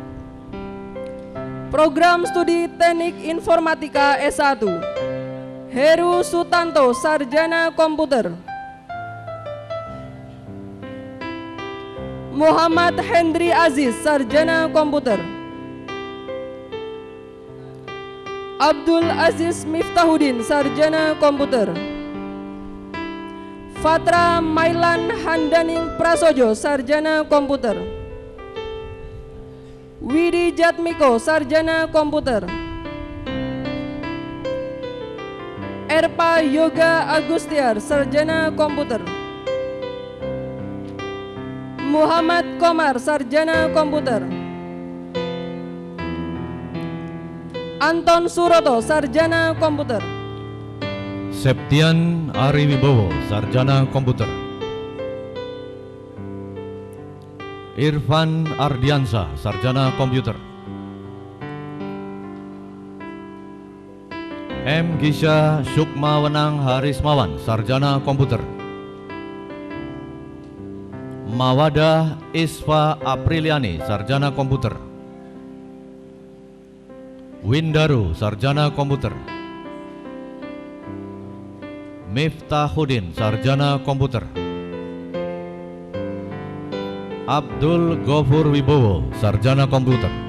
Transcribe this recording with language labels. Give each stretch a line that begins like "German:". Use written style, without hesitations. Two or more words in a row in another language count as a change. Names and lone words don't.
Indonesian: Program Studi Teknik Informatika S1, Heru Sutanto, Sarjana Komputer. Muhammad Hendri Aziz, Sarjana Komputer. Abdul Aziz Miftahuddin, Sarjana Komputer. Fatra Mailan Handaning Prasojo, Sarjana Komputer. Widi Jatmiko, Sarjana Komputer. Erpa Yoga Agustiar, Sarjana Komputer. Muhammad Komar, Sarjana Komputer. Anton Suroto, Sarjana Komputer. Septian Ari Wibowo, Sarjana Komputer. Irfan Ardiansah, Sarjana Komputer. M. Gisha Sukma Wenang Harismawan, Sarjana Komputer. Mawadah Isfa Apriliani, Sarjana Komputer. Windaru, Sarjana Komputer. Miftahuddin, Sarjana Komputer. Abdul Ghafur Wibowo, Sarjana Komputer.